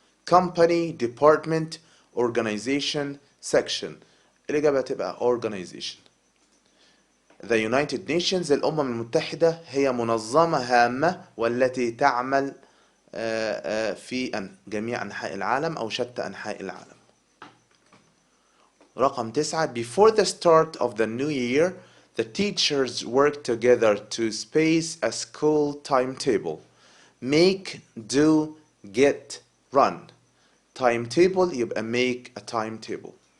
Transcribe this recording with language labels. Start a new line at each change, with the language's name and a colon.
English: company department organization section؟
Arabic: الإجابة تبقى
English: organization.
Arabic: The United Nations الأمم المتحدة هي منظمة هامة والتي تعمل في جميع أنحاء العالم أو شتى أنحاء العالم. رقم 9
English: Before the start of the new year The teachers work together to space a school timetable. Make, do, get, run. timetable يبقى make a timetable.